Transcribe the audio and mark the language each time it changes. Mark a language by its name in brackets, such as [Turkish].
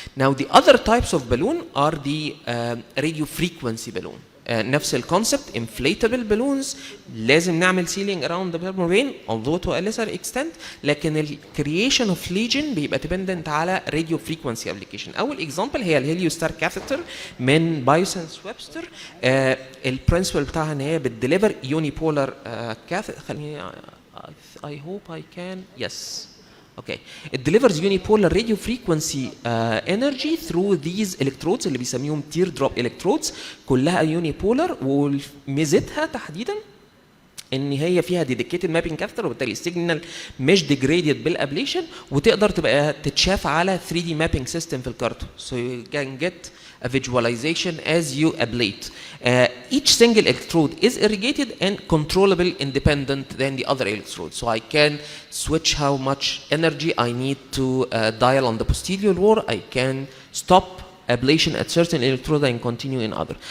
[English] Now the other types of balloon are the radio frequency balloon. [Arabic] نفس الكونسبت [English] inflatable balloons [Arabic] لازم نعمل [English] sealing around the pulmonary vein although to a lesser extent لكن ال creation of lesion بيبقى dependent على radio frequency application. [Arabic] أول example هي الهيليوستار catheter من بايوسنس ويبستر. البرنسبل بتاعها إن هي بتديليفر unipolar catheter. [English] خليني I hope I can yes. Okay, it delivers unipolar radio frequency energy through these electrodes [Arabic] اللي بيسميهم [English] teardrop electrodes كلها unipolar [Arabic] وميزتها تحديدا ان هي فيها [English] dedicated mapping catheter [Arabic] وبالتالي السيجنال مش degraded بالابليشن وتقدر تبقى تتشاف على 3D mapping system في الكارتو. [English] So you can get a visualization as you ablate. Each single electrode is irrigated and controllable independent than the other electrode. So I can switch how much energy I need to dial on the posterior wall. I can stop ablation at certain electrode and continue in other.